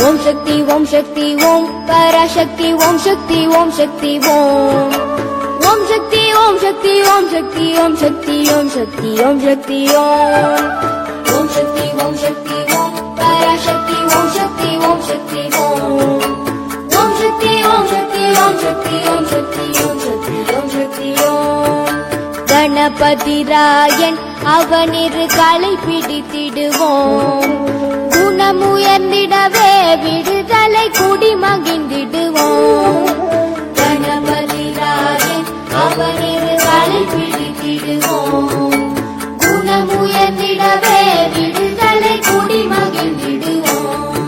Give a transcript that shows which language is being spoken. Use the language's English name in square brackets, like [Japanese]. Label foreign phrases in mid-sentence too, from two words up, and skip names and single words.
[Sanskrit] शक्ति ओम शक्ति ओम पराशक्ति ओम शक्ति ओम शक्ति ओम ओम शक्ति ओम शक्ति ओम शक्ति ओम शक्ति ओम शक्ति ओम शक्ति ओम ओम शक्ति ओम शक्ति ओम पराशक्ति ओम शक्ति ओम शक्ति ओम ओम शक्ति ओम शक्ति ओम शक्ति ओम शक्ति ओम शक्ति ओम शक्ति ओम [Tamil] கணபதி ராயன் அவனிரு காலை பிடித்திடுவோம் குணமுயர்ந்திடவே விடுதலை குடி மகிழ்ந்திடுவோம் கணபதி ராயன் அவனிரு காலை பிடித்திடுவோம் குணமுயர்ந்திடவே விடுதலை குடி மகிழ்ந்திடுவோம்